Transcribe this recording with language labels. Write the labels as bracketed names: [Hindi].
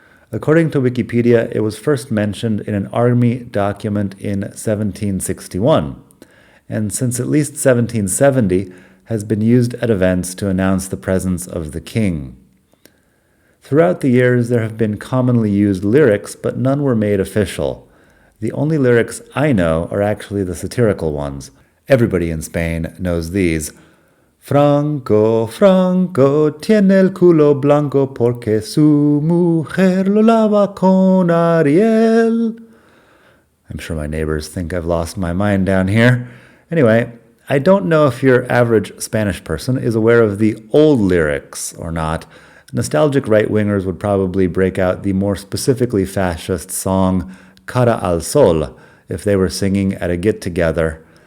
[English] According to Wikipedia, it was first mentioned in an army document in 1761, and since at least 1770 has been used at events to announce the presence of the king. Throughout the years, there have been commonly used lyrics, but none were made official. The only lyrics I know are actually the satirical ones. Everybody in Spain knows these. [Spanish] Franco, Franco, tiene el culo blanco porque su mujer lo lava con Ariel. [English] I'm sure my neighbors think I've lost my mind down here. Anyway, I don't know if your average Spanish person is aware of the old lyrics or not. Nostalgic right-wingers would probably break out the more specifically fascist song Cara al Sol if they were singing at a get-together.